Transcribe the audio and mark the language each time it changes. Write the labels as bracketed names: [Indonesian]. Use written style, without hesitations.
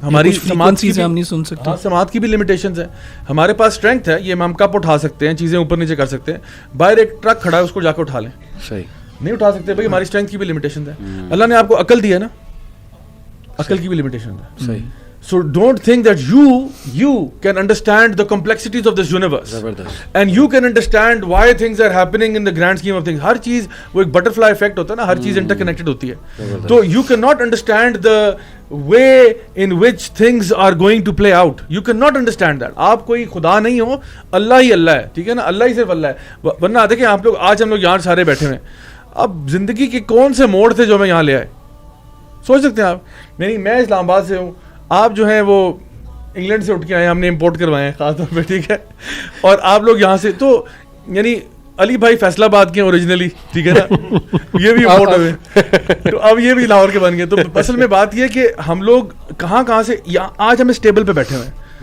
[Urdu] ہماری سماعت چیزیں ہم نہیں سن سکتے, سماعت کی بھی لمیٹیشنز ہیں. ہمارے پاس اسٹرینتھ ہے, یہ ہم کپ اٹھا سکتے ہیں, چیزیں اوپر نیچے کر سکتے ہیں. باہر ایک ٹرک کھڑا ہے, اس کو جا کے اٹھا لیں, صحیح نہیں اٹھا سکتے بھائی, ہماری اسٹرینتھ کی بھی لمیٹیشنز ہیں. اللہ نے آپ کو عقل دی ہے نا, عقل کی بھی لمیٹیشن ہے, صحیح. [English] So don't think that you can understand the complexities of this universe, and you can understand why things are happening in the grand scheme of things. [Urdu] ہر چیز وہ ایک بٹرفلائی افیکٹ ہوتا ہے نا, ہر چیز انٹر کنیکٹڈ ہوتی ہے. [English] تو you cannot understand the way in which things are going to play out. You cannot understand that. [Urdu] آپ کوئی خدا نہیں ہو, اللہ ہی اللہ ہے, ٹھیک ہے نا, اللہ ہی صرف اللہ ہے. ورنہ دیکھیں آپ لوگ, آج ہم لوگ یہاں سارے بیٹھے ہوئے ہیں, اب زندگی کے کون سے موڑ تھے جو ہمیں یہاں لے آئے, سوچ سکتے ہیں آپ. میں اسلام آباد سے ہوں, آپ جو ہیں وہ انگلینڈ سے اٹھ کے آئے ہیں, ہم نے امپورٹ کروائے ہیں خاص طور پہ, ٹھیک ہے, اور آپ لوگ یہاں سے, تو یعنی علی بھائی فیصلہ آباد کے ہیں اوریجنلی, ٹھیک ہے نا, یہ بھی امپورٹ ہوئے, تو اب یہ بھی لاہور کے بن گئے. تو اصل میں بات یہ کہ ہم لوگ کہاں سے آج ہم اس ٹیبل پہ بیٹھے ہوئے ہیں.